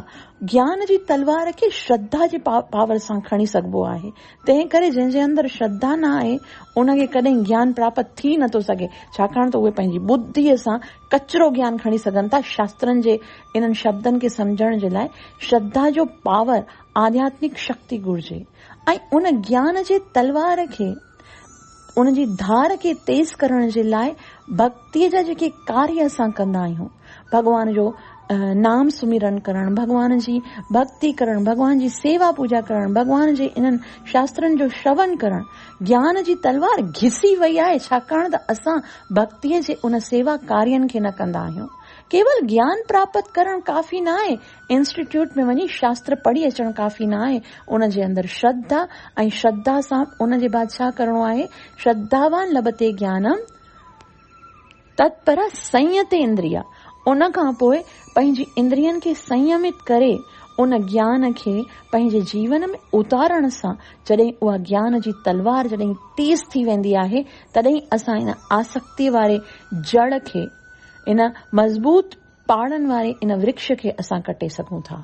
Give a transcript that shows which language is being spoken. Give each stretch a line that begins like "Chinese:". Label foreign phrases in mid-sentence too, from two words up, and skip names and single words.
Sindhi: ज्ञान जी तलवार खे श्रद्धा जे पावर सां खणी सघिबो आहे। तंहिं करे जंहिंजे अंदरि श्रद्धा न आहे उनखे कॾहिं ज्ञान प्राप्त थी नथो सघे, छाकाणि त उहे पंहिंजी बुद्धीअ सां कचरो ज्ञान खणी सघनि था। शास्त्रनि जे इन्हनि शब्दनि खे सम्झण जे लाइ श्रद्धा जो पावर, आध्यात्मिक शक्ति घुर्जे। ऐं उन ज्ञान जे तलवार खे, उन जी धार खे तेज करण जे लाइ भक्तीअ जा जेके कार्य असां कंदा आहियूं, भगवान जो नाम सुमिरन करण, भगवान जी भक्ति करण, भगवान जी सेवा पूजा करण, भगवान जे इन्हनि शास्त्रनि जो श्रवण करण, ज्ञान जी तलवार घिसी वई आहे, छाकाणि त असां भक्तीअ जे उन सेवा कार्यनि खे न कंदा आहियूं। केवल ज्ञान प्राप्त करण काफ़ी न आहे, इंस्टीट्यूट में वञी शास्त्र पढ़ी अचण काफ़ी न आहे। उन जे अंदरि श्रद्धा, ऐं श्रद्धा सां उन जे बाद छा करणो आहे,
Sanskrit: श्रद्धावान लभते ज्ञानम तत्पर संयत इंद्रिया।
Sindhi: उन खां पोइ पंहिंजी इंद्रियनि खे संयमित करे उन ज्ञान खे पंहिंजे जीवन में उतारण सां, जॾहिं उहा ज्ञान जी तलवार जॾहिं तेज थी वेंदी आहे, तॾहिं असां इन आसक्ति वारे जड़ खे, इन मज़बूत पाड़नि वारे इन वृक्ष खे असां कटे सघूं था।